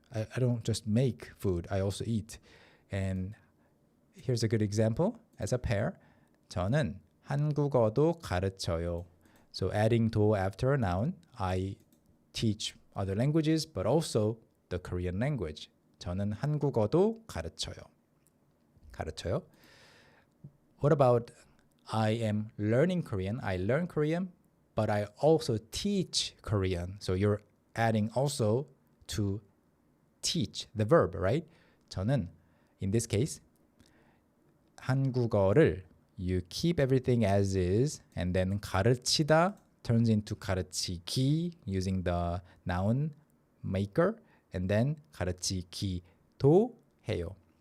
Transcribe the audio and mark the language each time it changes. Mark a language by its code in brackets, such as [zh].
[en] I don't just make food, I also eat. And here's a good example. As a pair, [ko] 저는 한국어도 가르쳐요. [en] So adding 도 after a noun, I teach other languages, but also the Korean language. [ko] 저는 한국어도 가르쳐요. [en] What about I am learning Korean? I learn Korean, but I also teach Korean. So you're adding also to teach, the verb, right? 저는, in this case, 한국어를, you keep everything as is, and then 가르치다 turns into 가르치기 using the noun maker, and then 가르치기도 해요.